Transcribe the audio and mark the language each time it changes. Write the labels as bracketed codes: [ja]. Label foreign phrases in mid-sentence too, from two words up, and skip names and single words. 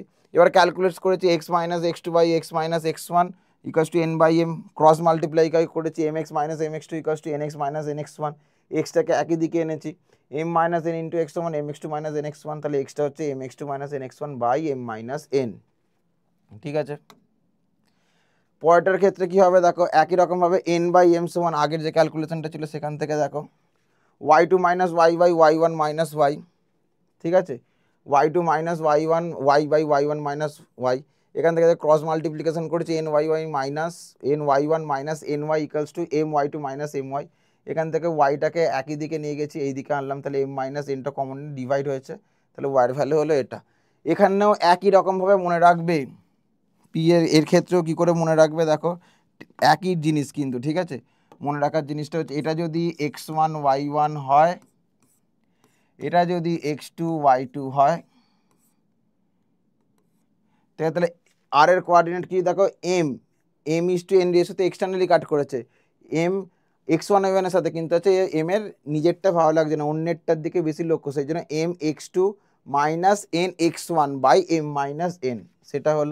[bn] এবার ক্যালকুলেট করেছি x - x2 বাই x - x1 [en] equals to [bn] n বাই এম, [en] cross multiply [bn] করেছি mx - mx2 [en] equals to [bn] nx - nx1, এক্সটাকে একই দিকে এনেছি, m - n ইন্টু x সমান mx2 - nx1, তাহলে এক্সটা হচ্ছে mx2 - nx1 বাই m - n, ঠিক আছে। পরেরটার ক্ষেত্রে কি হবে দেখো একই রকমভাবে n বাই m সমান আগের যে ক্যালকুলেশনটা ছিল সেখান থেকে দেখো y2 - y বাই y1 - y, ঠিক আছে, y2 - y1 y বাই y1 - y, এখান থেকে [en] cross multiplication [bn] করেছি ny1 ny [en] equals to [bn] my2 my, এখান থেকে yটাকে একই দিকে নিয়ে গেছি, এই দিকে আনলাম, তাহলে m - nটা [en] common divide [bn] হয়েছে, তাহলে y এর ভ্যালু হলো এটা। এখানেও একই রকমভাবে মনে রাখবে, পি এর ক্ষেত্রেও কি করে মনে রাখবে দেখো একই জিনিস কিন্তু, ঠিক আছে। মনে রাখার জিনিসটা হচ্ছে এটা যদি x1 y1 হয়, এটা যদি x2 y2 হয়, ঠিক আছে, তাহলে আর এর কোঅর্ডিনেট কি দেখো এম ইস টু এন রেশিওতে [en] externally cut [bn] করেছে এম x1 এর সাথে, কিন্তু হচ্ছে এম এর নিজেরটা ভালো লাগছে না, অন্যেরটার দিকে বেশি লক্ষ্য, সেই জন্য এম x2 মাইনাস এন x1 বাই এম মাইনাস এন, সেটা হলো।